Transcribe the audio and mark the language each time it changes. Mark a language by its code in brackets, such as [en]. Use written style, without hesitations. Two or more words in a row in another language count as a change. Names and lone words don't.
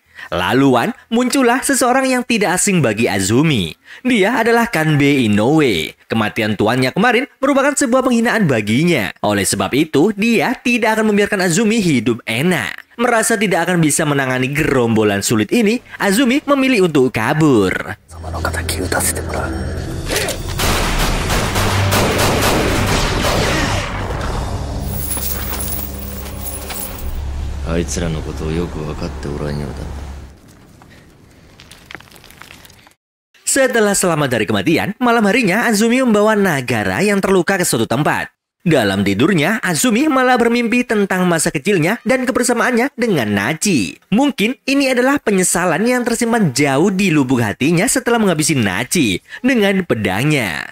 [id] Laluan muncullah seseorang yang tidak asing bagi Azumi. Dia adalah Kanbei Inoue. Kematian tuannya kemarin merupakan sebuah penghinaan baginya. Oleh sebab itu, dia tidak akan membiarkan Azumi hidup enak. Merasa tidak akan bisa menangani gerombolan sulit ini, Azumi memilih untuk kabur. [ja] あいつらのことをよく分かっておらんようだ。 [id] Setelah selamat dari kematian, malam harinya Azumi membawa Nagara yang terluka ke suatu tempat. Dalam tidurnya, Azumi malah bermimpi tentang masa kecilnya dan kebersamaannya dengan Nachi. Mungkin ini adalah penyesalan yang tersimpan jauh di lubuk hatinya setelah menghabisi Nachi dengan pedangnya.